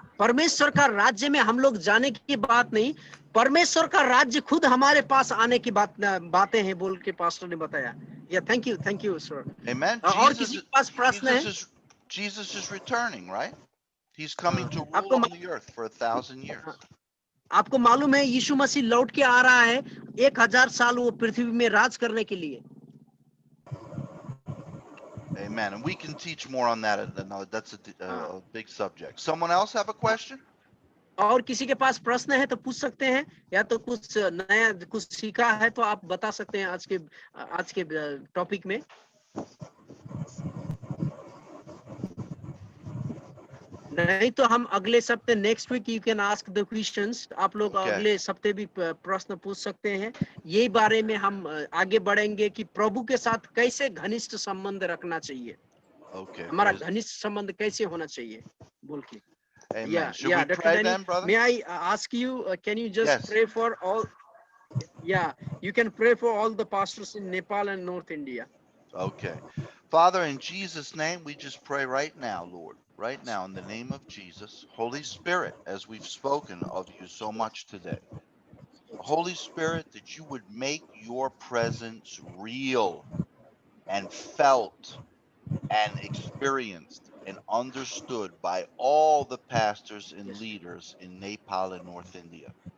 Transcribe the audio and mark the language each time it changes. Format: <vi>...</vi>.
<hi>परमेश्वर का राज्य में हम लोग जाने की बात नहीं, परमेश्वर का राज्य खुद हमारे पास आने की बातें हैं बोल के पास्टर ने बताया.</hi> <en>Yeah thank you sir. Amen.</en> <hi>और किसी के पास प्रश्न है?</hi> <en>Jesus is returning, right? He's coming to</en> <hi>आपको</hi> <en>rule on the earth for 1,000 years.</en> <hi>आपको मालूम है यीशु मसीह लौट के आ रहा है 1000 साल वो पृथ्वी में राज करने के लिए.</hi> <en>Amen. And we can teach more on that. That's a big subject. Someone else have a question?</en> <hi>और किसी के पास प्रश्न है तो पूछ सकते हैं, या तो कुछ नया कुछ सीखा है तो आप बता सकते हैं आज के टॉपिक में. नहीं तो हम अगले सप्ते</hi> <en>Next week you can ask the questions.</en> <hi>आप लोग अगले सप्ते भी प्रश्न पूछ सकते हैं. यही बारे में हम आगे बढ़ेंगे कि प्रभु के साथ कैसे घनिष्ठ संबंध रखना चाहिए. हमारा घनिष्ठ संबंध कैसे होना चाहिए बोल के.</hi> <en>Amen. Should we Dr. pray Danny, then, brother? may I ask you, can you just pray for all? Yeah, you can pray for all the pastors in Nepal and North India. Okay. Father, in Jesus' name, we just pray right now, Lord, right now, in the name of Jesus. Holy Spirit, as we've spoken of you so much today, Holy Spirit, that you would make your presence real and felt and experienced and understood by all the pastors and leaders in Nepal and North India.</en>